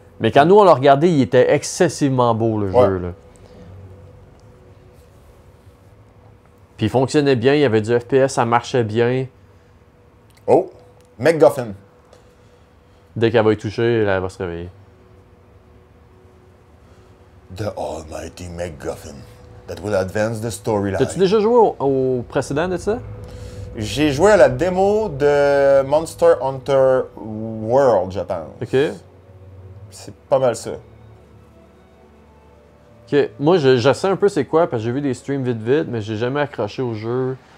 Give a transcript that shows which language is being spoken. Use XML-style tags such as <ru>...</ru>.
<fr>Mais quand nous, on l'a regardé, il était excessivement beau, le jeu. Là. Puis il fonctionnait bien, il y avait du FPS, ça marchait bien. Oh! MacGuffin. Dès qu'elle va y toucher, là, elle va se réveiller.</fr> <en>The Almighty MacGuffin that will advance the storyline.</en> <fr>T'as-tu déjà joué au précédent de ça? J'ai joué à la démo de Monster Hunter World, je pense. OK. C'est pas mal ça. OK. Moi, je sais un peu c'est quoi, parce que j'ai vu des streams vite, mais j'ai jamais accroché au jeu.</fr>